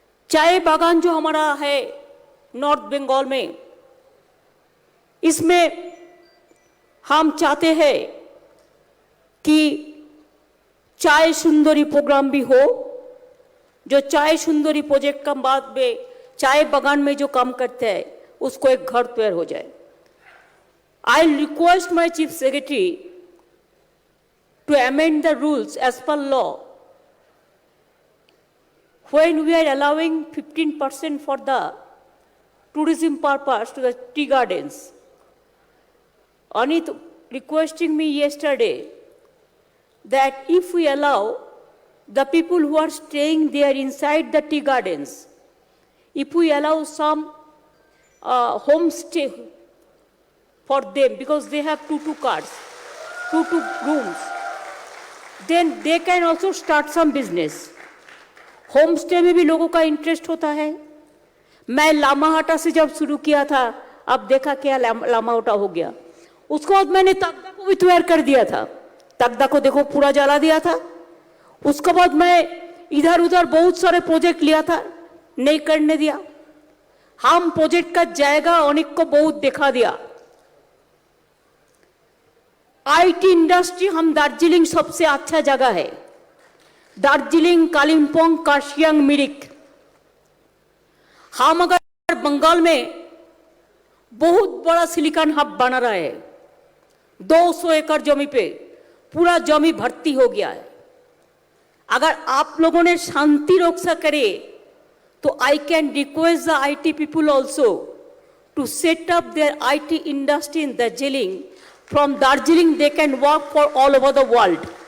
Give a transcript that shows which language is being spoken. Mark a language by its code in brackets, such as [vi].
[hi] चाय बागान जो हमारा है नॉर्थ बंगाल में, इसमें हम चाहते हैं कि चाय सुंदरी प्रोग्राम भी हो, जो चाय सुंदरी प्रोजेक्ट का बाद में चाय बागान में जो काम करते हैं उसको एक घर तैयार हो जाए। [en] I request my chief secretary to amend the rules as per law when we are allowing 15% for the tourism purpose to the tea gardens. Anit requesting me yesterday that if we allow the people who are staying there inside the tea gardens, if we allow some homestay for them because they have two cars, two rooms, then they can also start some business. [hi] Home stay में भी लोगों का interest होता है। मैं लामाहाटा से जब शुरू किया था, अब देखा क्या लामाहाटा हो गया। उसके बाद मैंने तगदा को भी तैयार कर दिया था। तगदा को देखो पूरा जला दिया था। उसके बाद मैं इधर उधर बहुत सारे प्रोजेक्ट लिया था, नहीं करने दिया। हम प्रोजेक्ट का जाएगा अनेक को बहुत दिखा दिया। आईटी इंडस्ट्री हम दार्जिलिंग सबसे अच्छा जगह है। दार्जिलिंग, कालिम्पोंग, कार्शियांग, मिरिक। हम अगर बंगाल में बहुत बड़ा सिलिकॉन हब बना रहा है, 200 एकड़ जमी पे पूरा जमी भर्ती हो गया है। अगर आप लोगों ने शांति रक्षा करे तो [en] I can request the IT people also to set up their IT industry in Darjeeling. From Darjeeling, they can work for all over the world.